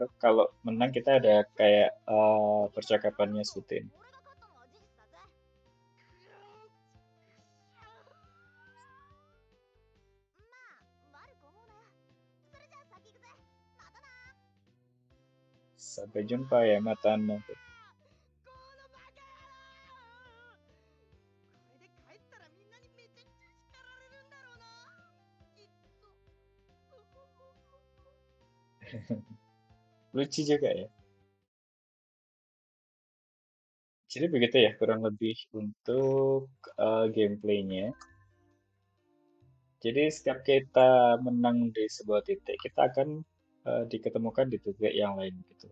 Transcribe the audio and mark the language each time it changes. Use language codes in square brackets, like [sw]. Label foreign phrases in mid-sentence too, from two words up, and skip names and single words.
[id] Kalau menang kita ada kayak percakapannya seperti ini. Sampai jumpa ya mata nanti. [ja] これで帰ったらみんなにめちゃくちゃ叱られるんだろうなきっと [id] Lucu juga ya. Jadi begitu ya kurang lebih untuk gameplaynya. Jadi setiap kita menang di sebuah titik, kita akan diketemukan di titik yang lain gitu.